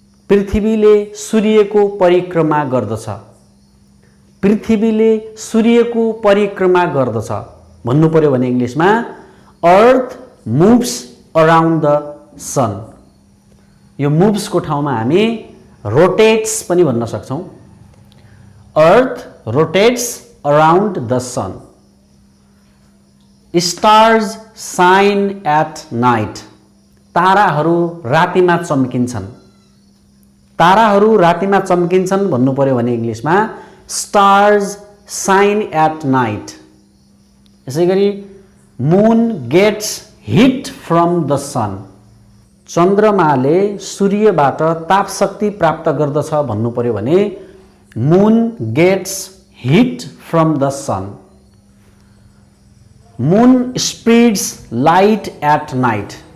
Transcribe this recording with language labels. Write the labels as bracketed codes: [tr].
[ne] पृथ्वीले सूर्यको परिक्रमा गर्दछ। पृथ्वीले सूर्यको परिक्रमा गर्दछ भन्नु पर्यो भने इंग्लिशमा [en] Earth moves around the sun. [ne] यो मुभ्स को ठाउँमा हामी रोटेट्स पनि भन्न सक्छौं। [en] Earth rotates around the sun. Stars shine at night. [ne] ताराहरू रातिमा चम्किन्छन्। ताराहरू रातिमा चम्किन्छन् भन्नु पर्यो भने इंग्लिशमा [en] Stars shine at night. यसैगरी moon gets heat from the sun. [ne] चन्द्रमाले सूर्यबाट ताप शक्ति प्राप्त गर्दछ भन्नु पर्यो भने [en] Moon gets heat from the sun. Moon spreads light at night.